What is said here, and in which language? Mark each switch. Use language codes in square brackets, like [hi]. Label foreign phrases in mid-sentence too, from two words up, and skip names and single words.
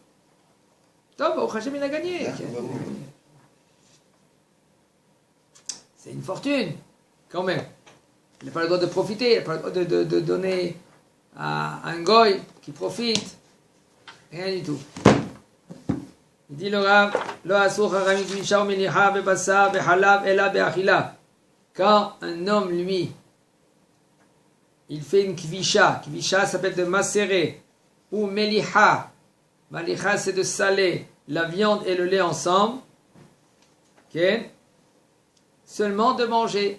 [fr] Top, au Hachem, il a gagné. C'est une fortune, quand même. Il n'a pas le droit de profiter, il n'a pas le droit de donner à un goy qui profite. Rien du tout. Il dit le Rav, [he] לא אסרו חכמים כבישה ומליחה בבשר בחלב אלא באכילה. [fr] Quand un homme, lui, il fait une kvisha, kvisha s'appelle de macérer, ou melicha. Malicha, c'est de saler la viande et le lait ensemble. Okay. Seulement de manger.